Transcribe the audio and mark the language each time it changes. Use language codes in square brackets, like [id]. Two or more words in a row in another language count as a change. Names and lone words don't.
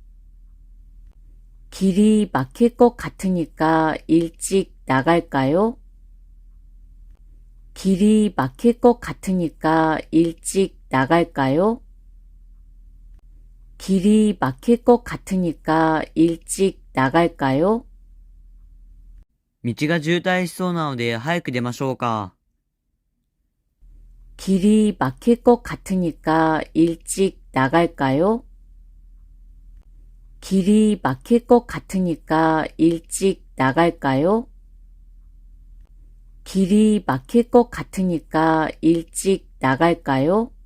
[ko] 길이 막힐 것 같으니까 일찍 나갈까요? 길이 막힐 것 같으니까 일찍 나갈까요? 길이 막힐 것 같으니까 일찍 나갈까요? [ja] 道が渋滞しそうなので早く出ましょうか。 [ko] 길이 막힐 것 같으니까 일찍 나갈까요? 길이 막힐 것 같으니까 일찍 나갈까요? 길이 막힐 것 같으니까 일찍 나갈까요?